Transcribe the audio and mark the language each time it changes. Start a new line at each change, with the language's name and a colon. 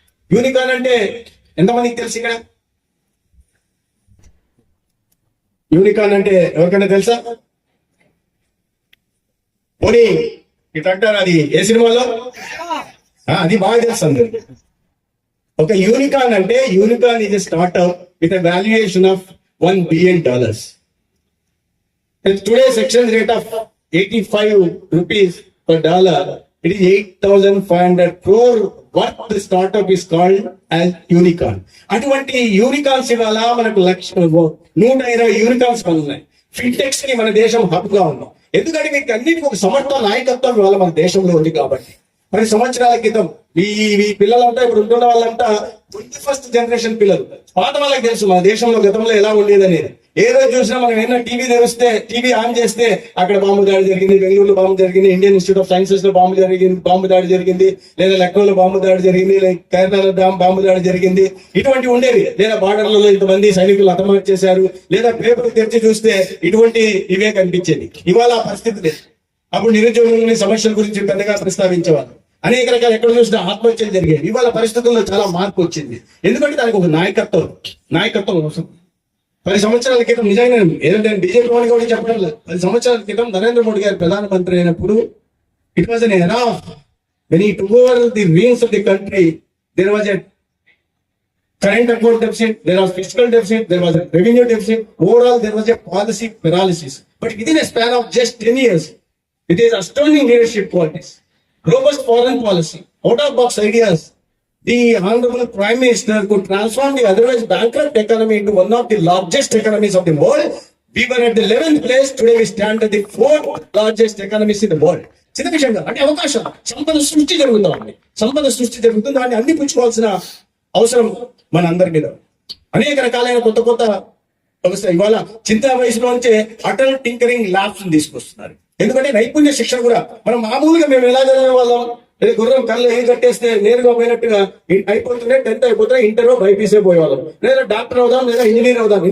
Telugu: Unicorn అంటే ఎంతమందికి తెలుసు? ఇక్కడ యూనికార్న్ అంటే ఎవరికైనా తెలుసా? పోనీ ఇట్లా అంటారు, అది ఏ సినిమాలో? అది బాగా తెలుసు అందరికి. ఒక యూనికార్న్ అంటే,
English: Unicorn is a startup with a valuation of $1 billion. Today's exchange rate of 85 rupees per dollar, it is 8,500 crore what the startup is called as unicorn.
Telugu: అటువంటి యూనికార్న్స్ ఇవాళ మనకు 120 యూనికార్న్స్ ఉన్నాయి. ఫిన్టెక్స్ కి మన దేశం హబ్ గా ఉంది. ఎందుకంటే మీకు అన్నిటికీ ఒక సమర్థ నాయకత్వం ఇవాళ మన దేశంలో ఉంది కాబట్టి. 10 సంవత్సరాల క్రితం ఈ పిల్లలంతా ఇప్పుడు ఉంటున్న వాళ్ళంతా 21st జనరేషన్ పిల్లలు. పాత వాళ్ళకి తెలుసు మన దేశంలో గతంలో ఎలా ఉండేది అనేది. ఏ రోజు చూసినా మనం ఏమైనా టీవీ ఆన్ చేస్తే అక్కడ బాంబు దాడి జరిగింది, బెంగళూరులో బాంబు జరిగింది, ఇండియన్ ఇన్స్టిట్యూట్ ఆఫ్ సైన్సెస్ లో బాంబు దాడి జరిగింది, లేదా లక్నోలో బాంబు దాడి జరిగింది, కేరళలో బాంబు దాడి జరిగింది, ఇటువంటివి ఉండేవి. లేదా బార్డర్లలో ఇంతమంది సైనికులు హతమార్చి చేశారు, లేదా పేపర్ తెరిచి చూస్తే ఇటువంటి ఇవే కనిపించేది. ఇవాళ ఆ పరిస్థితి లేదు. అప్పుడు నిరుద్యోగులని సమస్యల గురించి పెద్దగా ప్రస్తావించేవాళ్ళు. అనేక రకాల ఎక్కడ చూసినా ఆత్మహత్యలు జరిగాయి. ఇవాళ పరిస్థితుల్లో చాలా మార్పు వచ్చింది. ఎందుకంటే దానికి ఒక నాయకత్వం అవసరం. 10 సంవత్సరాల క్రితం నిజంగా ఏదంటే బీజేపీ వాడిని కూడా చెప్పడం లేదు. 10 సంవత్సరాల క్రితం నరేంద్ర మోడీ గారు ప్రధానమంత్రి అయినప్పుడు
English: It was an era when he took over the reins of the country. There was a current account deficit, there was fiscal deficit, there was a revenue deficit. Overall, there was a policy paralysis. But within a span of just 10 years, it is astounding leadership qualities, robust foreign policy, out-of-box ideas. The Honorable Prime Minister could transform the otherwise bankrupt economy into one of the largest economies of the world. We were at the 11th place. Today we stand at the 4th largest economies in the world.
Telugu: చిన్న విషయంగా అంటే అవకాశం, సంపద సృష్టి జరుగుతుంది. దాన్ని అందిపుచ్చుకోవాల్సిన అవసరం మన అందరి మీద. అనేక రకాలైన కొత్త వ్యవస్థ ఇవాళ చిన్న వయసులో నుంచే అటల్ టింకరింగ్ ల్యాబ్స్ తీసుకొస్తున్నారు. ఎందుకంటే నైపుణ్య శిక్షణ కూడా మనం మామూలుగా మేము ఎలా చదివే వాళ్ళం, గుర్రం కళ్ళు ఏం కట్టేస్తే నేరుగా పోయినట్టుగా అయిపోతుంటే 10th అయిపోతే ఇంటర్ బైపీసీ పోయేవాళ్ళం, లేదా డాక్టర్ అవుదాం, లేదా ఇంజనీర్ అవుదాం.